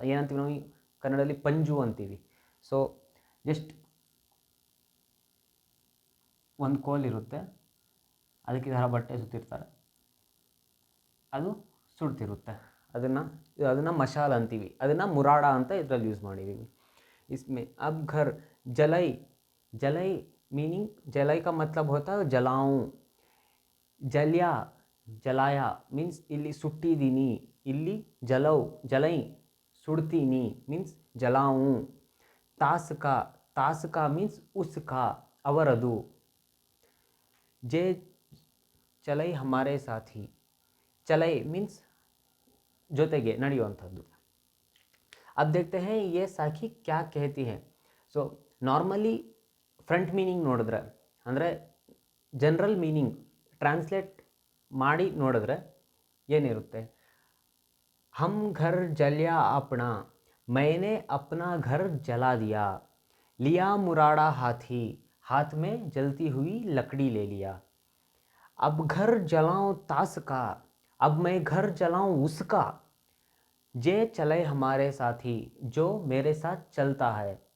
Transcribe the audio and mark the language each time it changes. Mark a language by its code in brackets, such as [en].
[kn] ಏನಂತೀವಿ ನಾವು ಕನ್ನಡದಲ್ಲಿ ಪಂಜು ಅಂತೀವಿ. ಸೊ ಜಸ್ಟ್ ಒಂದು ಕೋಲಿರುತ್ತೆ, ಅದಕ್ಕೆ ಈ ಥರ ಬಟ್ಟೆ ಸುತ್ತಿರ್ತಾರೆ, ಅದು ಸುಡ್ತಿರುತ್ತೆ, ಅದನ್ನು ಮಶಾಲ್ ಅಂತೀವಿ. ಅದನ್ನು ಮುರಾಡ ಅಂತ ಇದರಲ್ಲಿ ಯೂಸ್ ಮಾಡಿದ್ದೀವಿ. [hi] इसमें अब घर जलाई, जलाई मीनिंग जलाई का मतलब होता है जलाऊं. जलिया, जलाया मीन्स [kn] ಇಲ್ಲಿ ಸುಟ್ಟಿದ್ದೀನಿ, ಇಲ್ಲಿ ಜಲೌ, ಜಲೈ ಸುಡ್ತೀನಿ ಮೀನ್ಸ್ ಜಲಾऊं. ತಾಸ್ಕಾ, ತಾಸ್ಕಾ ಮೀನ್ಸ್ ಉಸ್ಕಾ, ಅವರದು. [hi] जे चलई हमारे साथी, चलई मीन्स [kn] ಜೊತೆಗೆ ನಡೆಯುವಂಥದ್ದು. [hi] अब देखते हैं ये साखी क्या कहती है. [kn] ಸೊ ನಾರ್ಮಲಿ ಫ್ರಂಟ್ ಮೀನಿಂಗ್ ನೋಡಿದ್ರೆ, ಅಂದರೆ ಜನರಲ್ ಮೀನಿಂಗ್ ಟ್ರಾನ್ಸ್ಲೇಟ್ ಮಾಡಿ ನೋಡಿದ್ರೆ ಏನಿರುತ್ತೆ. [hi] हम घर जलिया अपना, मैंने अपना घर जला दिया. लिया मुराड़ा हाथी, हाथ में जलती हुई लकड़ी ले लिया. अब घर जलाऊं तास का, अब मैं घर जलाऊं उसका जे चले हमारे साथी, जो मेरे साथ चलता है.